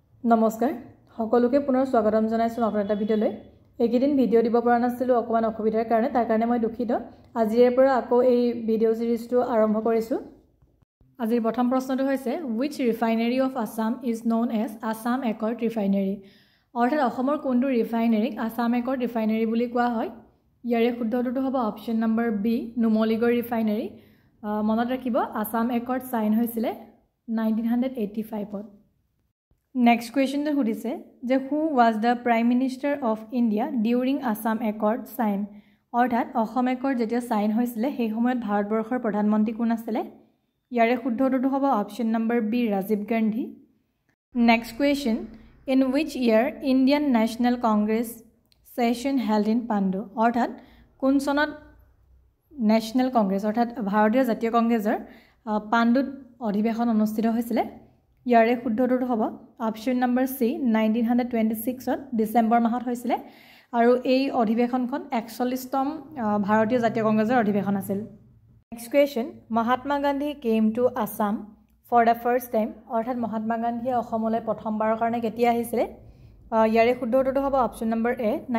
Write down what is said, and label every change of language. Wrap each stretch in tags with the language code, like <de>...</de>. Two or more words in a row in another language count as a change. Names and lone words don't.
<as>নমস্কাৰ সকলোকে পুনৰ স্বাগতম জনাইছো আপোনাৰ এটা ভিডিঅলৈ এইকেদিন ভিডিঅ দিব পৰা নাছিলো অকমান অসুবিধাৰ কাৰণে তাৰ কাৰণে মই দুখিত আজিৰ পৰা আকৌ এই ভিডিঅ সিৰিজটো আৰম্ভ কৰিছো আজিৰ প্ৰথম প্ৰশ্নটো হৈছে</as> <en>which refinery of Assam is known as Assam Accord Refinery</en> <as>অৰ্থাৎ অসমৰ কোনটো ৰিফাইনাৰীক আসাম একৰ্ড ৰিফাইনাৰী বুলি কোৱা হয় ইয়াৰে শুদ্ধ উত্তৰটো হ'ব</as> <en>option number</en> <as>বি নুমলীগড় ৰিফাইনাৰী মনত ৰাখিব আসাম একৰ্ড সাইন হৈছিল</as> <en>1985 ত Next question to</en> <as>হৈছে যে</as> <en>who was the prime minister of India during Assam Accord</en> <as>sign অৰ্থাৎ অসম একৰ্ড যেতিয়া সাইন হৈছিল সেই সময়ত ভাৰতবৰ্ষৰ প্ৰধানমন্ত্ৰী কোন আছিল ইয়াৰে শুদ্ধ উত্তৰটো হ'ব</as> <en>option number</en> <as>বি ৰাজীৱ গান্ধী</as> <en>Next question in which year Indian National Congress session held in Pandu</en> <as>অৰ্থাৎ কোন চনত ন্যাশনাল কংগ্ৰেছ অৰ্থাৎ ভাৰতীয় জাতীয় কংগ্ৰেছৰ পাণ্ডুত অধিৱেশন অনুষ্ঠিত হৈছিল ইয়াৰে শুদ্ধ উত্তৰটো হ'ব</as> <en>option number</en> <as>সি 1926 ত ডিসেম্বৰ মাহত হৈছিল আৰু এই অধিৱেশনখন 41তম ভাৰতীয় জাতীয় কংগ্ৰেছৰ অধিৱেশন আছিল</as> <en>Next question Mahatma Gandhi came to Assam for the first time</en> <as>অৰ্থাৎ মহাত্মা গান্ধীয়ে অসমলৈ প্ৰথমবাৰৰ কাৰণে কেতিয়া আহিছিল ইয়াৰে শুদ্ধ উত্তৰটো হ'ব</as> <en>option number</en> <as>এ</as>